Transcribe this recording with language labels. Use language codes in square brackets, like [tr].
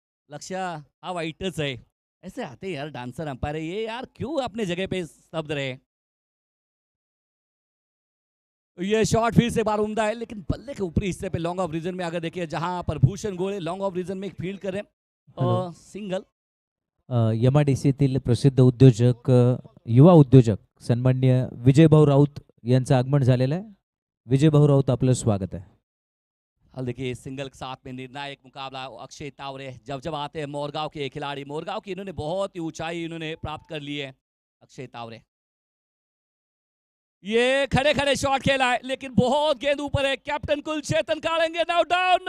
[hi] लक्ष्या हाँ वाइटच है, ऐसे आते यार डांसर अंपायर ये यार क्यों अपने जगह पे स्तब्ध रहे। ये शॉट फिर से बार उम्दा है, लेकिन बल्ले के ऊपरी हिस्से पे लॉन्ग ऑफ रीजन में अगर देखिए जहां पर भूषण गोले लॉन्ग ऑफ रीजन में एक फील्ड कर रहे हैं और सिंगल। [mr] MIDCतील प्रसिद्ध उद्योजक युवा उद्योजक सन्माननीय विजयभाऊ राऊत यांचं आगमन झालेलं आहे। विजयभाऊ राऊत आपलं स्वागत आहे। [hi] हाल देखिए सिंगल के साथ में निर्णायक मुकाबला अक्षय तावरे जब आते हैं मोरगांव के खिलाड़ी, मोरगांव की इन्होंने बहुत ही ऊंचाई इन्होंने प्राप्त कर ली है अक्षय तावरे। ये खड़े खड़े शॉट खेला है लेकिन बहुत गेंद ऊपर है, कैप्टन कुल चेतन कालेंगे नाउ डाउन।